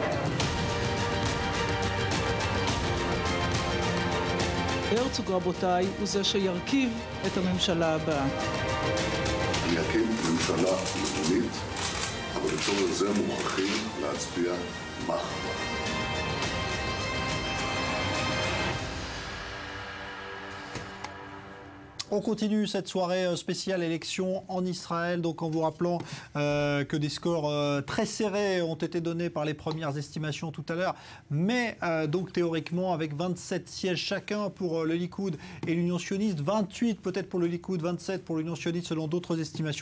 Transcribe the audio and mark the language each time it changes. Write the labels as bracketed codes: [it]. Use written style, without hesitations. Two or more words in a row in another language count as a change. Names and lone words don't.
[he] הרצוג, רבותיי, הוא זה שירכיב את הממשלה הבאה. אני אקים ממשלה לאומית, אבל לצורך זה מוכרחים להצביע מחר. [fr] On continue cette soirée spéciale élection en Israël, donc en vous rappelant que des scores très serrés ont été donnés par les premières estimations tout à l'heure, mais donc théoriquement avec 27 sièges chacun pour le Likoud et l'Union sioniste, 28 peut-être pour le Likoud, 27 pour l'Union sioniste selon d'autres estimations.